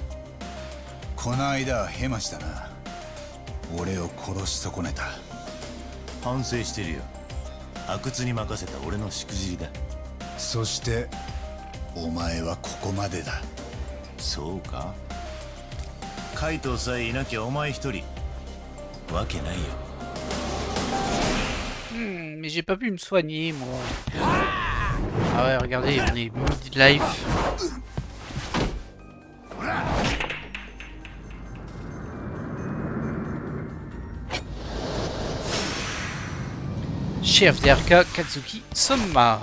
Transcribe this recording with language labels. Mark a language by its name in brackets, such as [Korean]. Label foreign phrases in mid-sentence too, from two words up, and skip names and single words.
[Japanese] この間はヘマしたな。俺を殺し損ねた。反省してるよ。阿久津に任せた俺のしくじりだ。そしてお前はここまでだ。そうか？カイトさえいなきゃお前一人わけないよ。 [French] Mais j'ai pas pu me soigner moi. Ah ouais, regardez, on est mid-life. Chef d'RK Katsuki Soma.